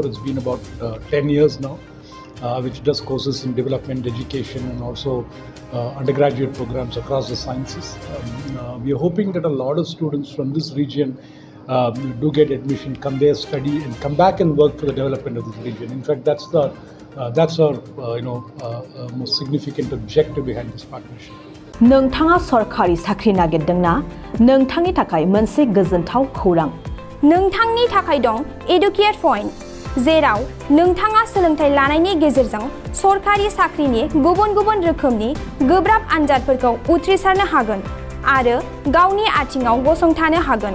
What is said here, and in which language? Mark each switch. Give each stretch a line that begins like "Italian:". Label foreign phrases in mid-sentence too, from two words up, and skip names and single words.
English: It's been about 10 years now, which does courses in development, education, and also undergraduate programs across the sciences. We are hoping that a lot of students from this region do get admission, come there, study, and come back and work for the development of this region. In fact, that's our most significant objective behind this partnership.
Bodo: नोंथाङा सरकारि साख्रि नागिरदोंना? नोंथांनि थाखाय मोनसे गोजोनथाव खौरां। नोंथांनि थाखाय दं एडुकेट पॉइन्ट, जेराव नोंथाङा सोलोंथाइ लानायनि गेजेरजों सरकारि साख्रिनि गुबुन गुबुन रोखोमनि गोब्राब आनजादफोरखौ उथ्रिसारनो हागोन आरो गावनि आथिङाव गसंथानो हागोन।